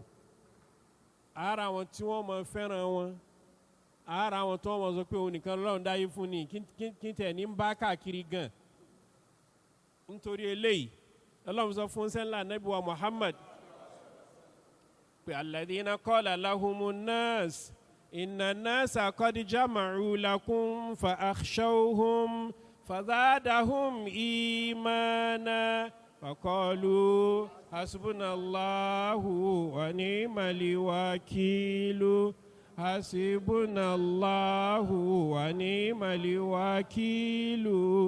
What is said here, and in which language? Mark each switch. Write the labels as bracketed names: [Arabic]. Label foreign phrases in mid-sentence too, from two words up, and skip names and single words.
[Yoruba] Ara wọn tí wọ́n máa fẹ́ràn wọn, ara wọn tí wọ́n máa sọ pé òun nìkan lọ́run dáyé fún ni kí tẹ̀ ní ń bá káàkiri gan. Nítorí eléyìí Ọlọ́run sọ fún sẹ́ńlá Ànábì wa Muhammad pé [Arabic] الذين قال لهم الناس إن الناس قد جمعوا لكم فاخشوهم فزادهم إيمانا فقالوا حسبنا الله ونعم الوكيل حسبنا الله ونعم الوكيل hasbunallahu wa ni'mal wakilu